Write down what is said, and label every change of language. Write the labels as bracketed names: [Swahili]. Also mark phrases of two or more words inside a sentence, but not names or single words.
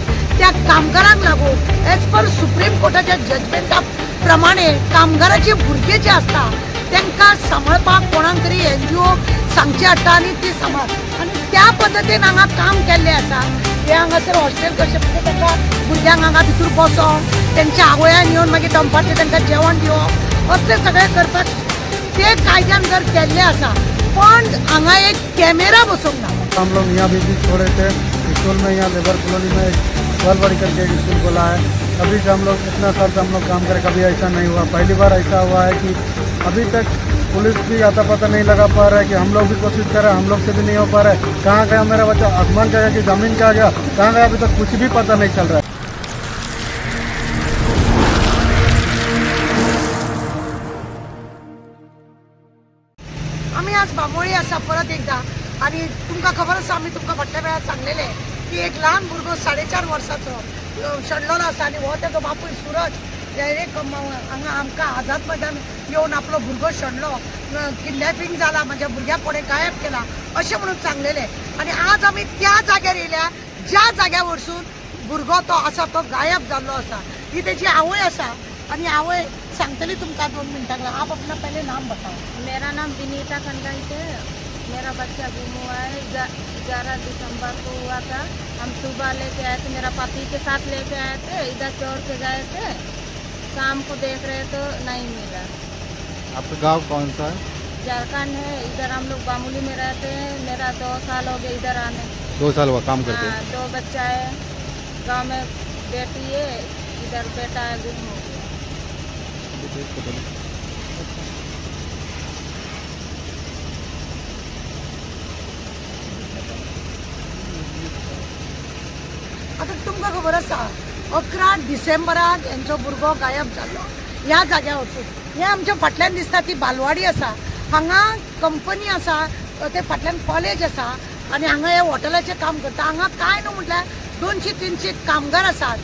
[Konkani] त्या कामगारांक लागून एज पर सुप्रीम कोर्टाच्या जजमेंटा प्रमाणे कामगाराचे भुरगे जे असता तांकां सांबाळपाक कोणाक तरी NGO सांगचे हाडटा आनी ती सांबाळ आनी त्या पद्दतीन हांगा काम केल्लें आसा. हे हांगासर हॉस्टेल कशें म्हणजे तांकां भुरग्यांक हांगा भितर बसोवप तेंच्या आवयान येवन मागीर दनपारचें तांकां जेवण दिवप असलें सगळें करपाक ते कायद्यान जर केल्लें आसा. पण हांगा एक कॅमेरा बसोवंक ना. [Hindi] हम लोग यहाँ भी छोड़े थे स्कूल में, यहाँ [English] labour colony [Hindi] में बड़ी करके एक स्कूल खोला है. अभी से हम लोग इतना साल से हम लोग काम करें, कभी ऐसा नहीं हुआ. पहली बार ऐसा हुआ है कि अभी तक पुलिस भी आता पता नहीं लगा पा रहा है कि हम लोग भी कोशिश कर रहे हैं, हम लोग से भी नहीं हो पा रहा है. कहाँ गया मेरा बच्चा, आसमान का गया कि ज़मीन का गया, कहाँ गया अभी तक कुछ भी पता नहीं चल रहा है. आम्ही आज बांबोळी आसा परत एकदा आणि तुमकां खबर आसा आमी तुमकां फाटल्या वेळार सांगलेलें की एक ल्हान भुरगो 4.5 वर्साचो शणलोलो आसा आनी हो तेजो बापूय सूरज डायरेक्ट हांगा आमकां आझाद मैदान येवन आपलो भुरगो शेणलो, किडनॅपिंग जाला, म्हाज्या भुरग्याक कोणें गायब केला अशें म्हणून सांगलेलें. आनी आज आमी त्या जाग्यार येयल्या ज्या जाग्या वरसून भुरगो तो आसा तो गायब जाल्लो आसा. ही तेजी आवय आसा आणि आवय सांगतली तुमकां 2 मिनटां. आप अपना पहले नाम बताओ. मेरा नाम विनीता खंडाइत है. मेरा बच्चा गुम हुआ है. 11 दिसंबर को हुआ था. हम सुबह लेके आए थे, मेरा पति के साथ लेके आए थे. इधर चोर के गए थे, शाम को देख रहे तो नहीं मिला. आपका गांव कौन सा है? झारखंड है. इधर हम लोग बामुली में रहते हैं. मेरा 2 साल हो गए इधर आने. 2 साल हुआ काम करते? हाँ, 2 बच्चा है. गाँव में बेटी है, इधर बेटा है, गुम हो गया. [Konkani] आता तुमकां खबर आसा 11 डिसेंबराक यांचो भुरगो गायब जाल्लो ह्या जाग्यार वचून. हे आमच्या फाटल्यान दिसता ती बालवाडी आसा. हांगा कंपनी आसा, ते फाटल्यान कॉलेज आसा आनी हांगा हे हॉटेलाचें काम करता. हांगा काय न्हू म्हटल्यार 200-300 कामगार आसात.